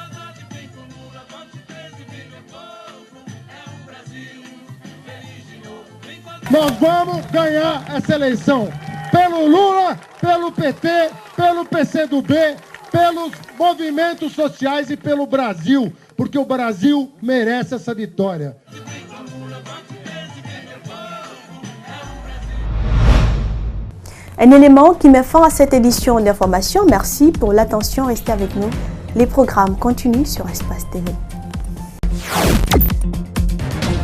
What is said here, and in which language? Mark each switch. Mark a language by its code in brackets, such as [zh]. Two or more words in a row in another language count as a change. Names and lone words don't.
[pt] Nós vamos ganhar essa eleição pelo Lula, pelo PT, pelo PCdoB, pelos movimentos sociais e pelo Brasil, porque o Brasil merece essa vitória. [fr] Un élément qui met fin à cette édition d'information. Merci pour l'attention. Restez avec nous. Les programmes continuent sur Espace TV.